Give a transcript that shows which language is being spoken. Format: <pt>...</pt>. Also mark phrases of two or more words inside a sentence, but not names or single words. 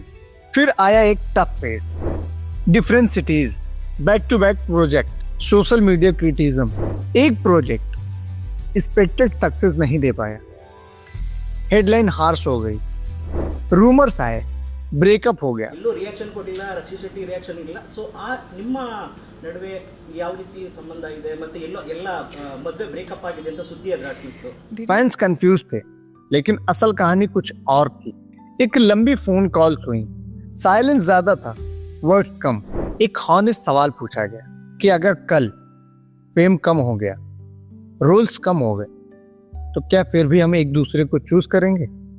<hi>फिर आया एक</hi> <en>tough phase, different cities, back to back project, social media criticism.</en> <hi>एक</hi> <en>project expected success</en> <hi>नहीं दे पाया,</hi> <en>headline harsh</en> <hi>हो गई, रूमर्स आए, ಬ್ರೇಕಪ್ हो गया।</hi> <kn>ಎಲ್ಲೂ ರಿಯಾಕ್ಷನ್ ಕೊಟ್ಟಿಲ್ಲ, ರಕ್ಷಿ ಶೆಟ್ಟಿ ರಿಯಾಕ್ಷನ್ ಇಲ್ಲ. ಸೊ ಆ ನಿಮ್ಮ ನಡುವೆ ಯಾವ ರೀತಿ ಸಂಬಂಧ ಇದೆ ಮತ್ತೆ ಎಲ್ಲ ಮದುವೆ ಬ್ರೇಕಪ್ ಆಗಿದೆ ಅಂತ ಸುದ್ದಿ ಹರಡ್ತಿತ್ತು।</kn> <en>fans confused</en> <hi>थे, लेकिन असल कहानी कुछ और थी। एक लंबी</hi> <en>phone call</en> <hi>हुई, साइलेंस ज्यादा था, वर्ड्स कम। एक हॉनेस्ट सवाल पूछा गया कि अगर कल फेम कम हो गया, रोल्स कम हो गए, तो क्या फिर भी हम एक दूसरे को चूज करेंगे?</hi>